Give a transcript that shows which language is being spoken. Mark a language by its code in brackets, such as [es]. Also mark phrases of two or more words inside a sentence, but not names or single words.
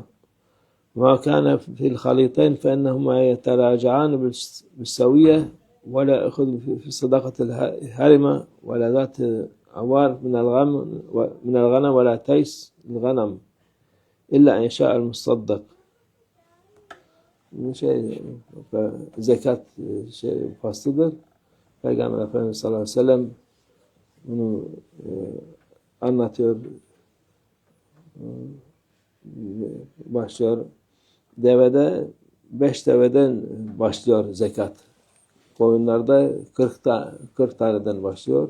[ar] وما كان في الخليطين فإنهما يتراجعان بالسوية، ولا يأخذ في صدقة الهرمة ولا ذات عوار من الغنم ولا تيس الغنم إلا إن شاء المصدق. شيء زكاة شيء فاصدر. [tr] Peygamber Efendimiz [ar] صلى الله عليه وسلم [tr] bunu anlatıyor, başlıyor. 5 deveden başlıyor zekat. Koyunlarda 40 taneden başlıyor.